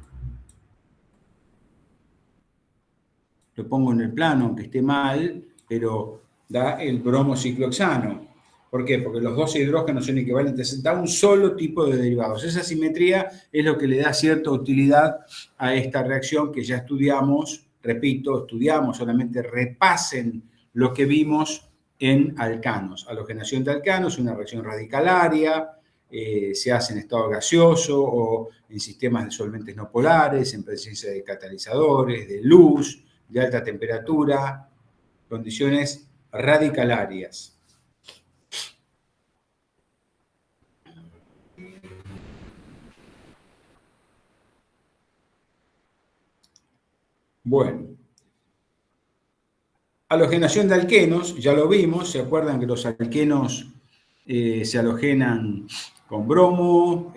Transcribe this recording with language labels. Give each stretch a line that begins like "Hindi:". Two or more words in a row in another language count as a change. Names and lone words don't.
Spanish: Lo pongo en el plano, aunque esté mal, pero da el bromo ciclohexano. ¿Por qué? Porque los 12 hidrógenos son equivalentes, da un solo tipo de derivados. Esa simetría es lo que le da cierta utilidad a esta reacción que ya estudiamos. Repito, solamente repasen lo que vimos en alcanos. Halogenación de alcanos, una reacción radicalaria, se hace en estado gaseoso o en sistemas de solventes no polares, en presencia de catalizadores, de luz, de alta temperatura, condiciones radicalarias. Bueno, halogenación de alquenos, ya lo vimos, ¿se acuerdan que los alquenos se halogenan con bromo?